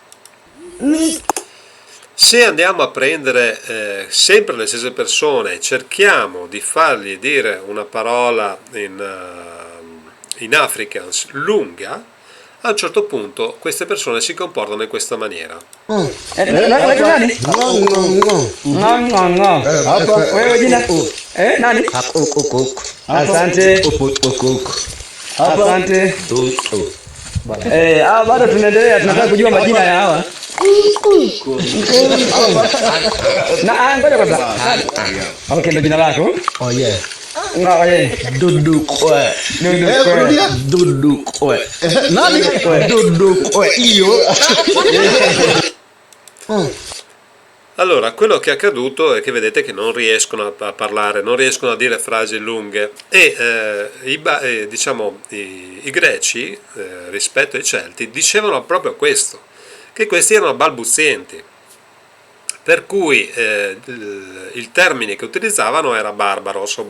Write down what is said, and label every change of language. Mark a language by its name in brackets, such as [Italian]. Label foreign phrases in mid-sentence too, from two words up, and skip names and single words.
[Italian] Se andiamo a prendere sempre le stesse persone e cerchiamo di fargli dire una parola in afrikaans lunga, a un certo punto queste persone si comportano in questa maniera. [Swahili] Bado tunaendelea, tunataka kujua majina ya hawa. Ngoja kwanza. Okay, ndio jina lako? [English] Oh yeah. [Swahili] Dudu kwe. Nani? Dudu kwe. [Italian] Io. Allora, quello che è accaduto è che vedete che non riescono a parlare, non riescono a dire frasi lunghe, e i greci, rispetto ai celti, dicevano proprio questo, che questi erano balbuzienti, per cui il termine che utilizzavano era barbaros o